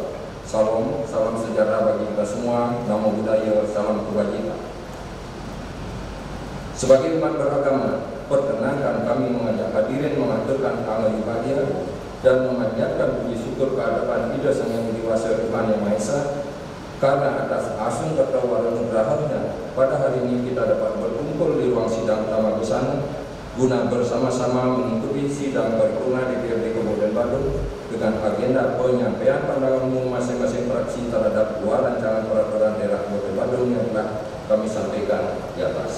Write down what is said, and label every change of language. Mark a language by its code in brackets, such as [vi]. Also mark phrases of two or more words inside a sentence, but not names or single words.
[id] Salam sejahtera bagi kita semua. [pi] Namo Buddhaya, [id] salam kebajikan. Sebagai umat beragama, perkenankan kami mengajak hadirin mengaturkan amal ibadah dan memanjatkan puji syukur kehadapan Ida Sang Yang Widi Wasa Tuhan Yang Maha Esa, karena atas asung ketawaran nugrahnya pada hari ini kita dapat berkumpul di ruang sidang utama Busana guna bersama-sama mengikuti sidang paripurna DPRD Kabupaten Bandung dengan agenda penyampaian pandangan umum masing-masing fraksi terhadap 2 rancangan peraturan daerah Kabupaten Bandung yang telah kami sampaikan di atas.